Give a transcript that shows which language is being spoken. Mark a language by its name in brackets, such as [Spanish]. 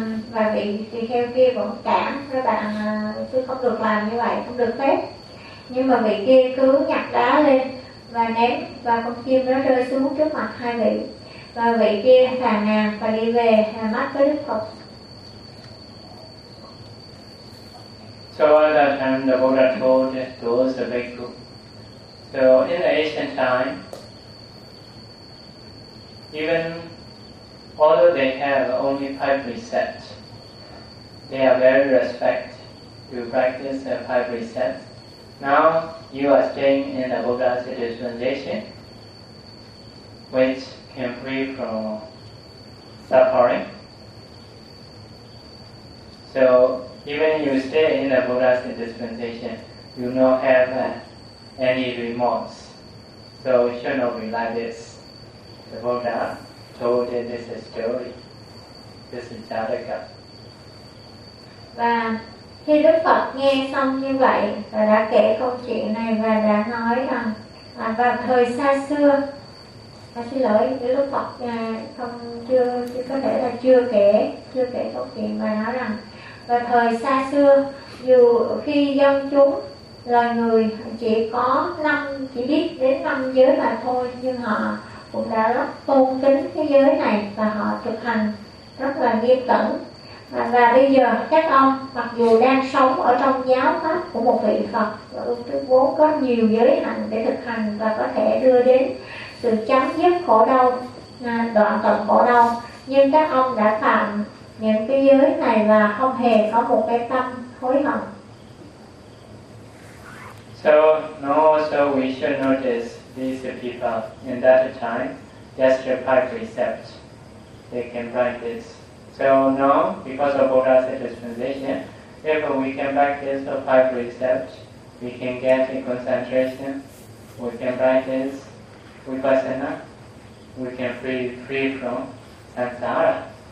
[Vietnamese] Và vị tỳ kheo kia vẫn cản, các bạn sư không được làm như vậy, không được phép. Nhưng mà vị kia cứ nhặt đá lên và ném, và con chim nó rơi xuống trước mặt hai vị, và vị kia phàn nàn và đi về hàm mắt với Đức Phật. [English] So at that time the Buddha told those bhikkhu. So in the ancient time, even although they have only five precepts, they are very respect to practice the five precepts. Now you are staying in the Buddha's dispensation, which can free from suffering. So even you stay in the Buddha's dispensation, you not have any remorse. So it should not be like this. The Buddha told this story. This is Jataka. [Vietnamese] Khi Đức Phật nghe xong như vậy và đã kể câu chuyện này và đã nói rằng vào thời xa xưa, xin lỗi, Đức Phật không chưa, chưa có thể là chưa kể câu chuyện và nói rằng vào thời xa xưa, dù khi dân chúng loài người chỉ có năm, chỉ biết đến năm giới mà thôi, nhưng họ cũng đã rất tôn kính thế giới này và họ thực hành rất là nghiêm cẩn. Và bây giờ các ông mặc dù đang sống ở trong giáo pháp của một vị Phật vốn có nhiều giới hạnh để thực hành và có thể đưa đến sự chấm dứt khổ đau, đoạn tận khổ đau, nhưng các ông đã phạm những cái giới này và không hề có một cái tâm hối hận. [English] So now also we should notice these people in that time just the five precepts they can practice. So now, because of Buddha's dispensation, if we can practice the five precepts, we can get in concentration, we can practice vipassana, we can free from samsara.